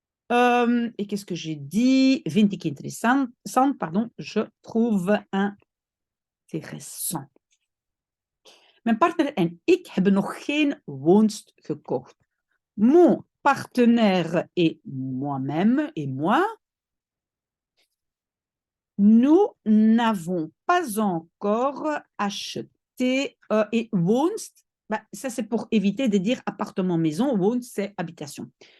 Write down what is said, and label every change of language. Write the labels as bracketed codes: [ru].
[fr] Et qu'est-ce que j'ai dit? [nl] Vind ik interessant, [fr] pardon, je trouve intéressant. [nl] Mijn partner en ik hebben nog geen woonst gekocht. [fr] Mon partenaire et moi-même, et moi, nous n'avons pas encore acheté et woonst, bah, ça c'est pour éviter de dire appartement maison, woonst c'est habitation.